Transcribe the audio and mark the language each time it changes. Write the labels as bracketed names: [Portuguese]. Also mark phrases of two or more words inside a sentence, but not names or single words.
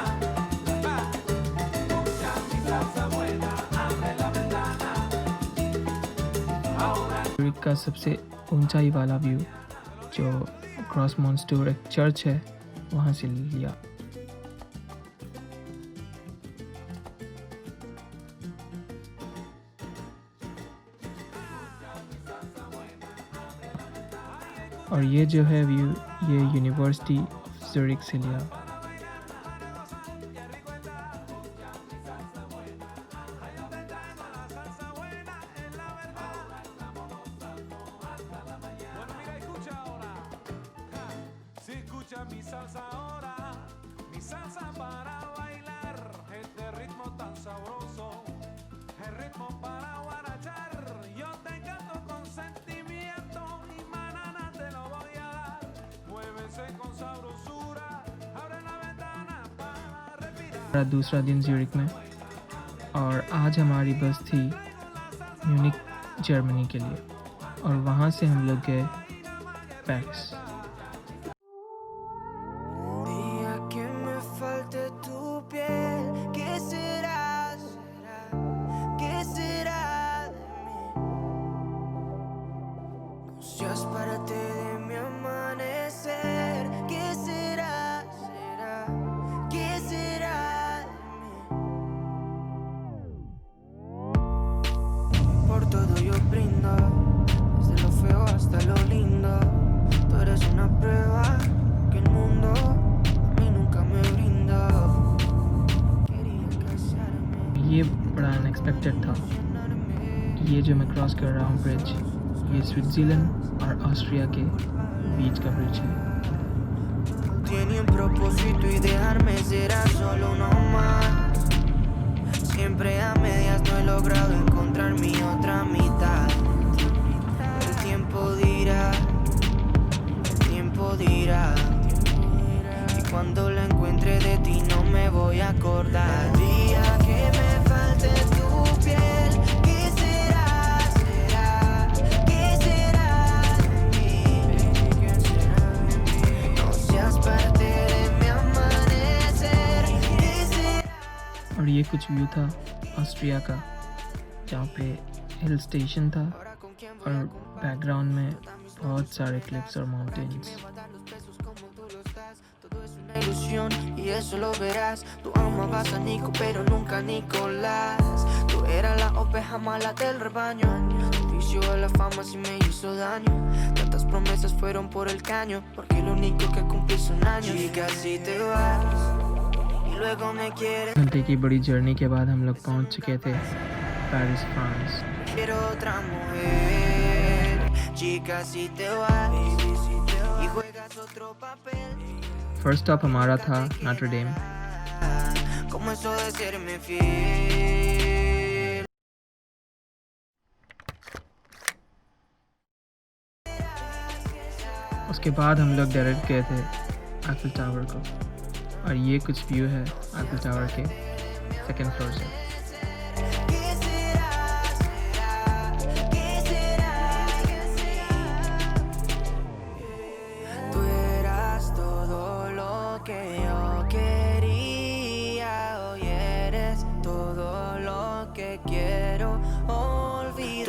[Spanish] Va. Escucha mi salsa buena, abre la ventana, ahora [Hindi] ज़्यूरिख का सबसे ऊंचाई वाला व्यू जो क्रॉस मॉन्स्टूर एक चर्च है वहाँ से लिया। और ये जो है व्यू, ये यूनिवर्सिटी ऑफ ज़्यूरिख से लिया। [Spanish] Bueno, mira, escucha ahora. Si escucha mi salsa ahora, mi salsa para bailar, este ritmo tan sabroso, el ritmo para guarachar. Yo te canto con sentimiento y manana te lo voy a dar. Muévese con sabrosura, abre la ventana para respirar. [Hindi] दूसरा दिन ज़्यूरिख में, और आज हमारी बस थी म्यूनिख जर्मनी के लिए, और वहाँ से हम लोग गए पेरिस। [Spanish] Un día que me falte tu piel, ¿qué será? ¿Qué será de mí? No seas parte de mi amanecer, ¿qué será? ¿Qué será de mí? Por todo yo brindo, desde lo feo hasta lo lindo. Tú eres una prueba que el mundo a mí nunca me brindó. Quería casarme, [Hindi] ये बड़ा अनएक्सपेक्टेड था। ये जो मैं क्रॉस कर रहा हूँ ब्रिज, ये स्विट्ज़रलैंड और ऑस्ट्रिया के बीच का ब्रिज है। [Spanish] tiene un propósito y dejarme será solo uno más. Siempre a medias no he logrado encontrar mi otra mitad. El tiempo dirá, el tiempo dirá. Y cuando la encuentre de ti no me voy a acordar. El día que me falte tu piel, ¿qué será? ¿Qué será de mí? No seas parte de mi amanecer. ¿Qué será? [Hindi] और ये कुछ व्यू था ऑस्ट्रिया का, जहाँ पे हिल स्टेशन था और बैकग्राउंड में बहुत सारे क्लिप्स और माउंटेन्स। [Spanish] Una ilusión y eso lo verás. Tú amabas a Nico pero nunca a Nicolás. Tú eras la oveja mala del rebaño. Tu vicio de la fama sí me hizo daño. Tantas promesas fueron por el caño, porque lo único que cumplí son años. Chica, si te vas y luego me quieres, [Hindi] घंटे की बड़ी जर्नी के बाद हम लोग पहुँच चुके थे पेरिस, फ्रांस। [Spanish] quiero otra mujer. chica si te vas y juegas otro papel. [English] first stop [Hindi] हमारा था नॉटर डेम. [Spanish] Como eso de serme fiel. [Hindi] उसके बाद हम लोग डायरेक्ट गए थे आईफिल टावर को, और ये कुछ व्यू है आईफिल टावर के [English] second floor [Hindi] से. [Spanish] ¿Qué será? ¿Qué será? ¿Qué será? Tú eras todo lo que yo quería. Hoy eres todo lo que quiero olvidar.